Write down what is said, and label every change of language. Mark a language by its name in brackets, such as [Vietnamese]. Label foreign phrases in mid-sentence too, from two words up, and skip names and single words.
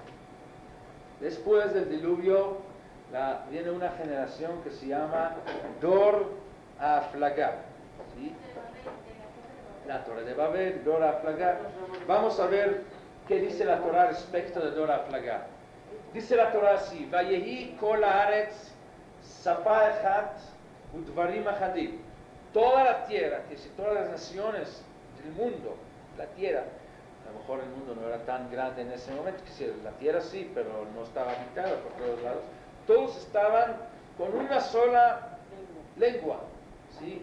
[Spanish] Después del diluvio viene una generación que se llama Dor Aflagá, ¿sí? La Torre de Babel, Dor Aflagá. Vamos a ver qué dice la Torah respecto de Dor Aflagá. Dice la Torah así: [Hebrew] ויהי כל הארץ שפה אחת ודברים אחדים. [Spanish] Toda la tierra, que si todas las naciones del mundo, la tierra, a lo mejor el mundo no era tan grande en ese momento, que si la tierra sí, pero no estaba habitada por todos lados, todos estaban con una sola lengua, ¿sí?